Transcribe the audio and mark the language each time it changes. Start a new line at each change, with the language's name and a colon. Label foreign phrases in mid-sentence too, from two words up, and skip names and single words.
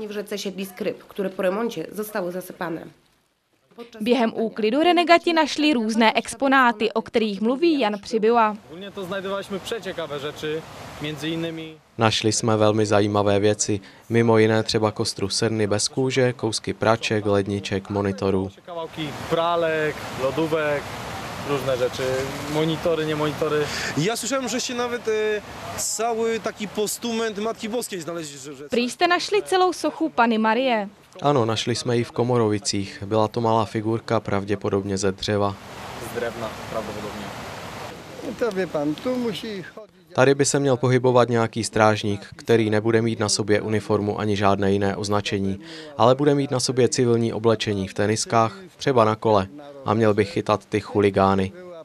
Czech: Během úklidu renegati našli různé exponáty, o kterých mluví Jan Přibyła. Našli jsme velmi zajímavé věci, mimo jiné třeba kostru srny bez kůže, kousky praček, ledniček, monitorů.
Polish: Pralek, lodówek, różne rzeczy, monitory, nie monitory. Ja słyszałem, żeście nawet cały taki postument Matki Boskiej znaleźli.
Czech: Prý jste našli celou sochu Panny Marie. Ano, našli jsme ji v Komorovicích. Byla to malá figurka, pravděpodobně ze dřeva.
Polish: Z drewna, pravděpodobně. To wie pan, tu
Czech: musí chodit. Tady by se měl pohybovat nějaký strážník, který nebude mít na sobě uniformu ani žádné jiné označení, ale bude mít na sobě civilní oblečení v teniskách, třeba na kole, a měl by chytat ty chuligány.